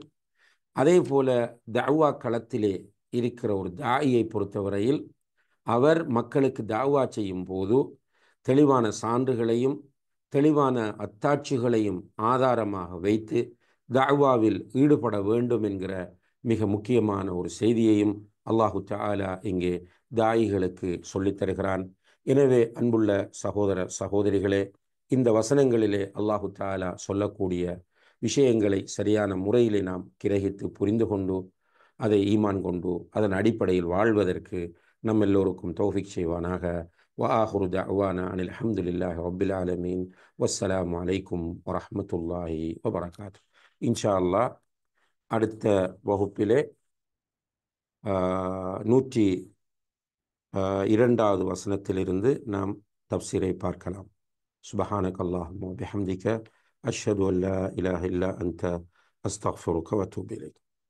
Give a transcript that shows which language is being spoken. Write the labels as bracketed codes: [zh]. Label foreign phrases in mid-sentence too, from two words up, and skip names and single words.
[ta] அதே போல தாவா களத்திலே இருக்கிற ஒரு தாயியை பொறுத்தவரையில் அவர் மக்களுக்கு தாவா செய்யும் போது தெளிவான சான்றுகளையும் தெளிவான அத்தாட்சிகளையும் ஆதாரமாக வைத்து தஅவாவில் ஈடுபட வேண்டும் என்கிற மிக முக்கியமான ஒரு செய்தியையும் [ar] الله تعالى [ta] இங்கே தாயிகளுக்கு சொல்லித் தருகிறான். எனவே அன்புள்ள சகோதர சகோதரிகளே, இந்த வசனங்களிலே [ar] الله تعالى [ta] சொல்லக்கூடிய விஷயங்களை சரியான முறையிலே நாம் கிரகித்து புரிந்து கொண்டு அதை ஈமான் கொண்டு அதன் அடிப்படையில் வாழ்வதற்கு நம் எல்லோருக்கும் தௌஃபீக் செய்வானாக. [ar] وآخر دعوانا أن الحمد لله رب العالمين والسلام عليكم ورحمة الله وبركاته. إن شاء الله [ta] அடுத்த வகுப்பிலே 102வது வசனத்திலிருந்து நாம் தப்சீரை பார்க்கலாம். [ar] سبحانك اللهم وبحمدك أشهد أن لا إله إلا أنت أستغفرك وأتوب إليك.